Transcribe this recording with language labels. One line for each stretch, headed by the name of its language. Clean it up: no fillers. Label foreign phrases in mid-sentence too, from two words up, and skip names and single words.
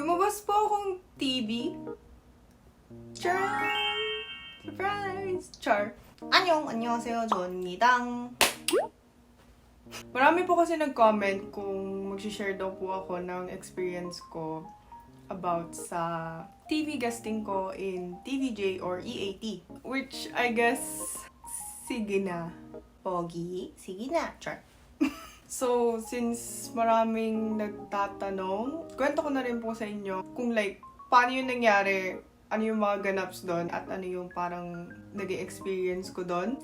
Filipino: Lumabas po akong TV. Char! Surprise! Char!
Korean: 안녕하세요. 저입니다.
Filipino: Marami po kasi nag-comment kung mag-share daw po ako ng experience ko about sa TV guesting ko in TVJ or EAT.
English: Which I guess,
Filipino: sige na. Pogi, sige na. Char. So, since maraming nagtatanong, kwento ko na rin po sa inyo kung like, paano yung nangyari, ano yung mga ganaps doon, at ano yung parang nag-experience ko doon.